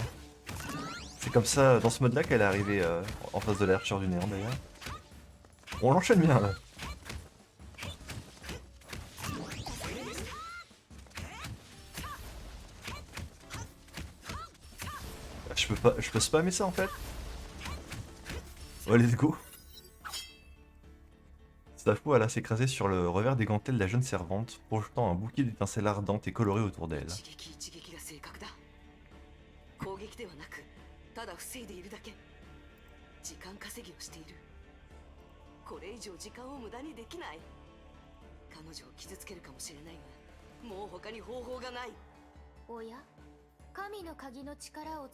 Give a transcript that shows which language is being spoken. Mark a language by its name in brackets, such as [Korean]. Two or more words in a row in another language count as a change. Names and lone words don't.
[French] C'est comme ça, dans ce mode là qu'elle est arrivée en face de l'archère du néant d'ailleurs. On l'enchaîne bien là. Je peux spammer ça en fait. [English] Oh let's go. [French] Safo alla s'écraser sur le revers des gantelles de la jeune servante, projetant un bouquet d'étincelles ardentes et colorées autour d'elle. [Japanese] 一撃一撃が正確だ。攻撃ではなく、ただ防いでいるだけ。時間稼ぎをしている。これ以上時間を無駄にできない。彼女を傷つけるかもしれないが、もう他に方法がない。おや、神の鍵の力を使うおつもりですか？